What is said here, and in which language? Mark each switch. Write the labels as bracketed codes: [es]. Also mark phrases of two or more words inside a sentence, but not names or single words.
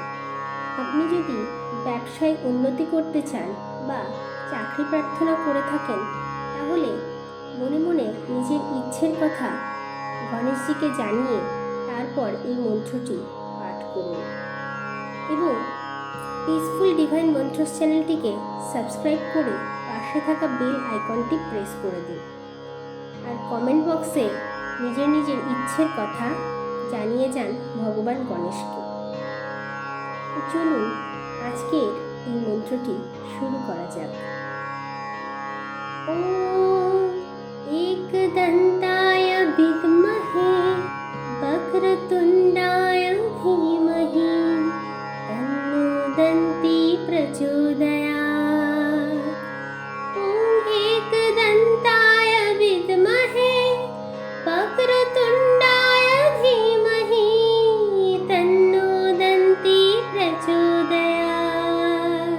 [bn] আপনি যদি ব্যবসায় উন্নতি করতে চান বা চাকরি প্রার্থনা করে থাকেন, তাহলে মনে মনে নিজের ইচ্ছের কথা গণেশজিকে জানিয়ে তারপর এই মন্ত্রটি পাঠ করুন এবং পিসফুল ডিভাইন মন্ত্রস চ্যানেলটিকে সাবস্ক্রাইব করে পাশে থাকা [en] bell iconটি [bn] প্রেস করে দিন। আর [en] comment boxে [bn] নিজের নিজের ইচ্ছের কথা জানিয়ে যান ভগবান গণেশকে। তো চলুন আজকের এই মন্ত্রটি শুরু করা যাক। [sa] ওম एकदन्ताय विद्महे वक्रतुण्डाय धीमहि तन्नो दन्ती प्रचोदयात्। ओम एकदन्ताय विद्महे वक्रतुण्डाय धीमहि तन्नो दन्ती प्रचोदयात्।